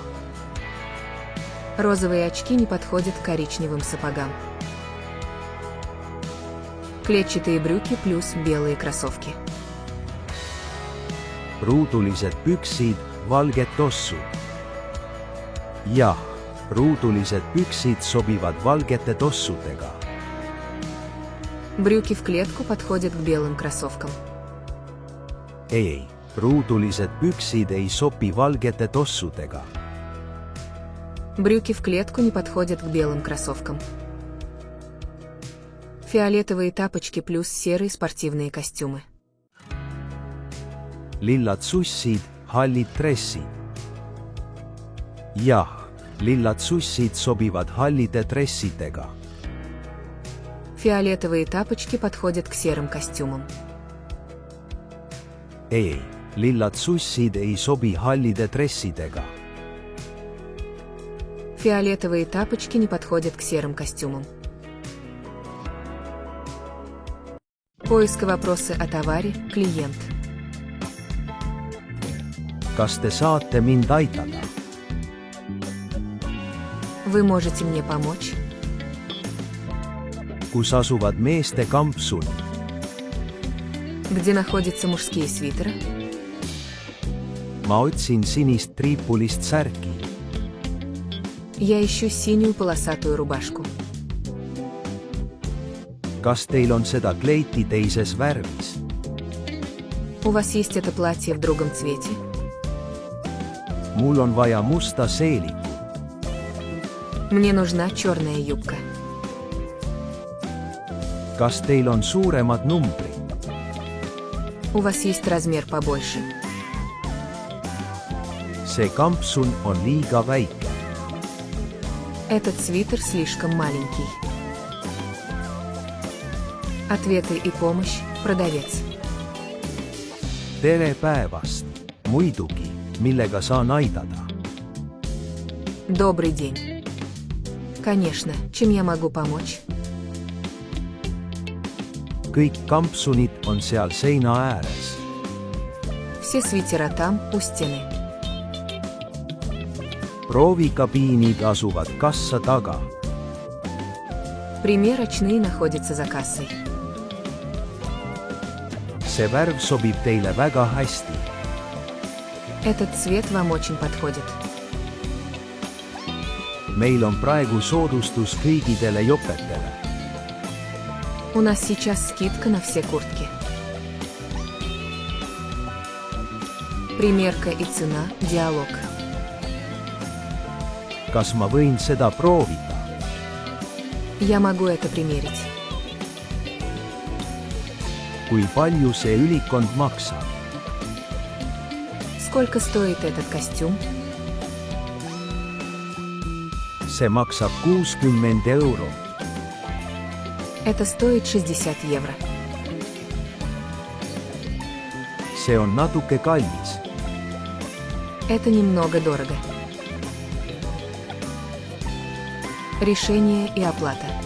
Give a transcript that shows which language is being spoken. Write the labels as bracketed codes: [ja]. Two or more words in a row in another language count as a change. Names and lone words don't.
[ru] Розовые очки не подходят к коричневым сапогам. Клетчатые брюки плюс белые кроссовки. [et] Ruudulised püksid, valged tossud. Jah, ruudulised püksid sobivad valgete tossudega. [ru] Брюки в клетку подходят к белым кроссовкам. [et] Ei, ruudulised püksid ei sobi valgete tossudega. [ru] Брюки в клетку не подходят к белым кроссовкам. Фиолетовые тапочки плюс серые спортивные костюмы. [et] Lillad sussid, hallid dressid. Jah, lillad sussid sobivad hallide dressidega. [ru] Фиолетовые тапочки подходят к серым костюмам. [et] Ei, lillad sussid ei sobi hallide dressidega. [ru] Фиолетовые тапочки не подходят к серым костюмам. Поиск и вопросы о товаре, клиент. [et] Kas te saate mind aitada? [ru] Вы можете мне помочь? [et] Kus asuvad meeste kampsunid? [ru] Где находятся мужские свитеры? [et] Ma otsin sinist triipulist särki. [ru] Я ищу синюю полосатую рубашку. [et] Kas teil on seda kleiti teises värvis? [ru] У вас есть это платье в другом цвете? [et] Mul on vaja musta seelikut. [ru] Мне нужна черная юбка. [et] kas teil on suuremad numbrid? [ru] У вас есть размер побольше? [et] See kampsun on liiga väike. [ru] Этот свитер слишком маленький. Ответы и помощь, продавец. [et] Tere päevast! Muidugi, millega saan aidata? [ru] Добрый день. Конечно, чем я могу помочь? [et] Kõik kampsunid on seal seina ääres. [ru] Все свитера там, у стены. [et] Proovikabiinid asuvad kassa taga. [ru] Примерочные находятся за кассой. [et] See värv sobib teile väga hästi. [ru] Этот цвет вам очень подходит. [et] Meil on praegu soodustus kõigidele jopetele. [ru] У нас сейчас скидка на все куртки. Примерка и цена, диалог. [et] Kas ma võin seda proovida? [ru] Я могу это примерить. [et] Kui palju see ülikond maksab? [ru] Сколько стоит этот костюм? [et] See maksab 60 €. [ru] Это стоит 60 евро. [et] See on natuke kallis. [ru] Это немного дорого. Решение и оплата.